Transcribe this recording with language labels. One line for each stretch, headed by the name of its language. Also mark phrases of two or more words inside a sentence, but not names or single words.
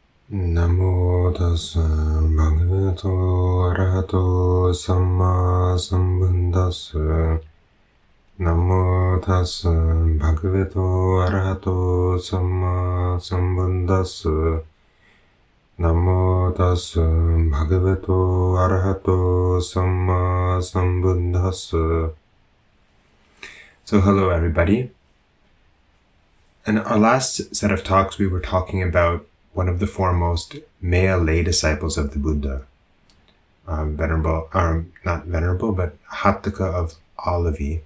Pali: Namo tassa bhagavato arahato samma sambuddhassa. Namo tassa bhagavato arahato samma sambuddhassa. Namo tassa bhagavato arahato samma sambuddhassa.
English: So hello everybody. In our last set of talks we were talking about one of the foremost male lay disciples of the Buddha, not Venerable, but Hatthaka of Alavi.